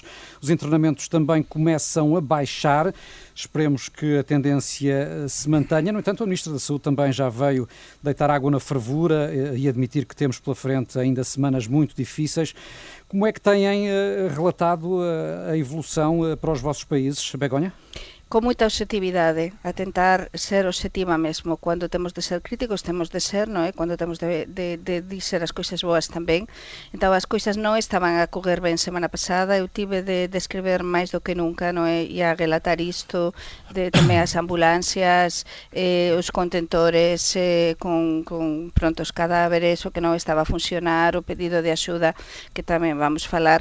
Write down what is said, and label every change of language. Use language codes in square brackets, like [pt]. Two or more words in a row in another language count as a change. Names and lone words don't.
[pt] Os internamentos também começam a baixar. Esperemos que a tendência se mantenha. No entanto, a Ministra da Saúde também já veio deitar água na fervura e admitir que temos pela frente ainda semanas muito difíceis. Como é que têm relatado a evolução para os vossos países, Begonha? [gl] con moita obxectividade, a tentar ser obxectiva mesmo. Cando temos de ser críticos, temos de ser, non é? Cando temos de dizer as coisas boas tamén. Entón, as coisas non estaban a correr ben semana pasada, eu tive de escrever máis do que nunca, non é? E a relatar isto, de tamén as ambulancias, os contentores con os cadáveres, o que non estaba a funcionar, o pedido de axuda, que tamén vamos falar.